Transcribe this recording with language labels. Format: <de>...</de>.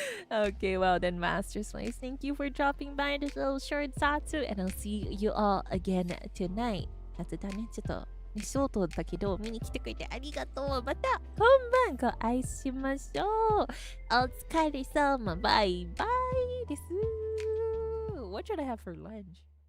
<en>Okay, well then, Master Slaves, thank you for dropping by this little short Zatsu, and I'll see you all again tonight.</en> <ja>雑談ね、ちょっと、ね、ショートだけど、見に来てくれてありがとう。また、今晩ご愛しましょう。お疲れ様、バイバイです。</ja> <en>What should I have for lunch?</en>